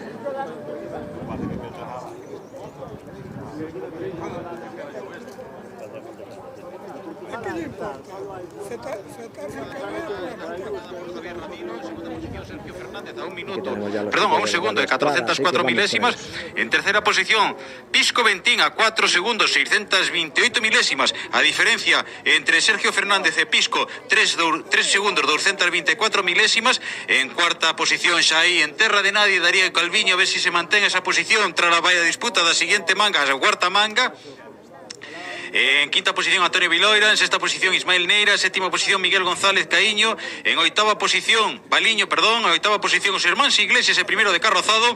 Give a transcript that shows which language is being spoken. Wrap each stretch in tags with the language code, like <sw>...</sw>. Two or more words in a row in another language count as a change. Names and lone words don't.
<es>A un minuto, perdón, a un segundo de 404 milésimas. En tercera posición, Pisco Ventín a 4 segundos, 628 milésimas. A diferencia entre Sergio Fernández e Pisco, 3 segundos, 224 milésimas.</es> <gl>En cuarta posición, xa aí en terra de nadie, Darío Calviño, a ver si se mantén esa posición tras a valla disputa da siguiente manga, a cuarta manga.</gl> <es>En quinta posición Antonio Viloira, en sexta posición Ismael Neira, en séptima posición Miguel González Caíño, en oitava posición Baliño, en oitava posición os Hermáns Iglesias, el primero de Carrozado.</es>